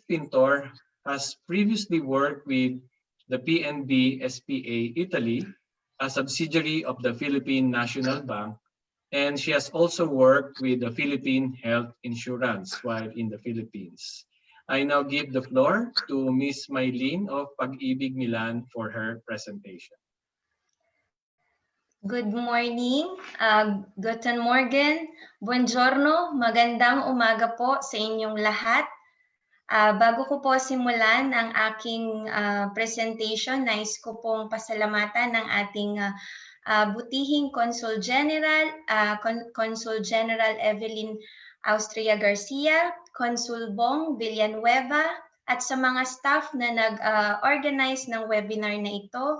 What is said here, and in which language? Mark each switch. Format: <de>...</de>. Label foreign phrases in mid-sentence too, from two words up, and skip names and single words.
<en>Pintor has previously worked with the PNB SPA Italy, a subsidiary of the Philippine National Bank, and she has also worked with the Philippine Health Insurance while in the Philippines. I now give the floor to Ms. Maylene of Pag-ibig Milan for her presentation. Good morning,</en> <de>guten morgen, buongiorno,</de> <tl>magandang umaga po sa inyong lahat. Bago ko po simulan ang aking presentation, nais ko pong pasalamatan ng ating butihing Consul General, Consul General Evelyn Austria Garcia, Consul Bong Villanueva, at sa mga staff na nag-organize ng webinar na ito.</tl>